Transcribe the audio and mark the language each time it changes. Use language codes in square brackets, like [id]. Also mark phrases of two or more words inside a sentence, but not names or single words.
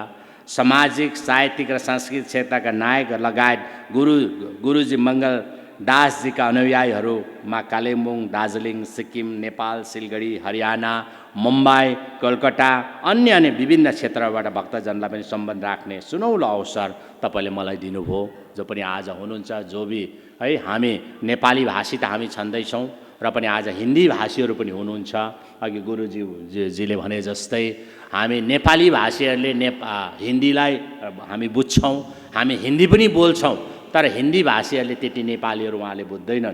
[ne] सामाजिक, साहित्यिक र सांस्कृतिक क्षेत्रका नायक लगायत गुरुजी मङ्गल दासजीका अनुयायीहरूमा कालेबुङ, दार्जिलिङ, सिक्किम, नेपाल, सिलगढी, हरियाणा, मुम्बई, कोलकाता अन्य विभिन्न क्षेत्रबाट भक्तजनलाई पनि सम्बन्ध राख्ने सुनौलो अवसर तपाईँले मलाई दिनुभयो। जो पनि आज हुनुहुन्छ, [hi] जो भी है [ne] हामी नेपाली भाषी त हामी छँदैछौँ र पनि आज हिन्दी भाषीहरू पनि हुनुहुन्छ। अघि गुरुजीले भने जस्तै हामी नेपाली भाषीहरूले हिन्दीलाई हामी बुझ्छौँ, हामी हिन्दी पनि बोल्छौँ, तर हिन्दी भाषीहरूले त्यति नेपालीहरू उहाँले बुझ्दैनन्।